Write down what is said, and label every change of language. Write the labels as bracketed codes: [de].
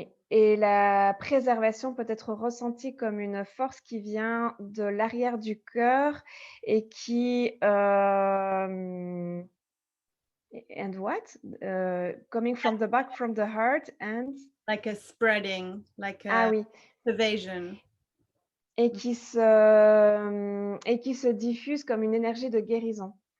[fr] Et la préservation peut être ressentie comme une force qui vient de l'arrière du cœur et qui [en] and what? Coming from the back, from the heart and like a spreading, like a [fr] oui. [en] pervasion. [fr] Et qui se diffuse comme une énergie de guérison.